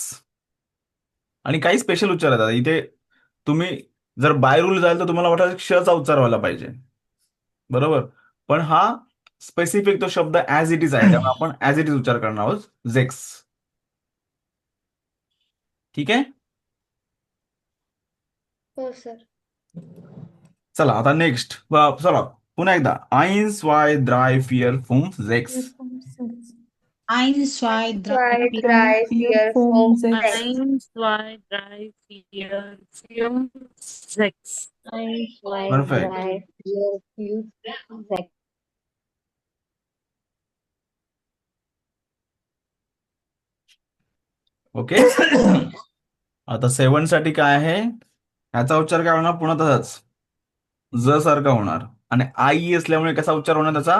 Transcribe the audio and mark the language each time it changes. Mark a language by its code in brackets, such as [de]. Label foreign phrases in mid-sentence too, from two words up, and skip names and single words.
[mr] आणि काही स्पेशल उच्चार येतात इथे. तुम्ही जर [en] by rule [mr] जाल तर तुम्हाला वाटेल क्षचा उच्चार व्हायला पाहिजे, बरोबर, पण हा स्पेसिफिक तो शब्द [en] as it is [mr] आहे, त्यामुळे आपण [en] as it is [mr] उच्चार करणार आहोत, झेक्स. ठीक आहे. हो सर. चला आता नेक्स्ट. चला पुन्हा एकदा. [de] Eins, zwei, drei, vier, fünf, sechs. 1, 2, 3, 4, 3, 4, 5, 6. 1, 2, 3, 4, 5, 6. 1, 2, Perfect. 3, 4, 5, 6. [mr] ओके. आता 7 साठी काय आहे? ह्याचा उच्चार काय होणार? पुन्हा तसाच ज सारखा होणार. आणि आई असल्यामुळे कसा उच्चार होणार त्याचा?